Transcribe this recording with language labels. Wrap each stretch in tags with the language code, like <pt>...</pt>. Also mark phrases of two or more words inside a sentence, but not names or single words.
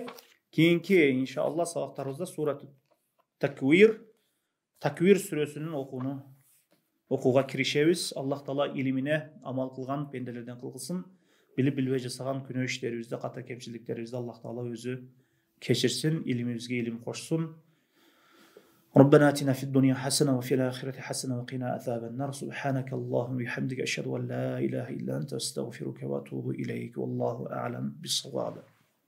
<ky>Кийинки иншаллах сабактарыбызда сурат Таквир сүрөсүнүн окууга киришебиз. Аллах Таала илимине амал кылган пенделерден кылгылсын. Билип билбей жасаган күнөө иштерибизди, ката кемчиликтерибизди Аллах Таала өзү кечирсин, илимибизге илим кошсун.</ky> <ar>ربنا آتنا في الدنيا حسنة وفي الآخرة حسنة وقنا عذاب النار سبحانك اللهم وبحمدك أشهد أن لا إله إلا أنت أستغفرك وأتوب إليك والله أعلم بالصواب.</ar>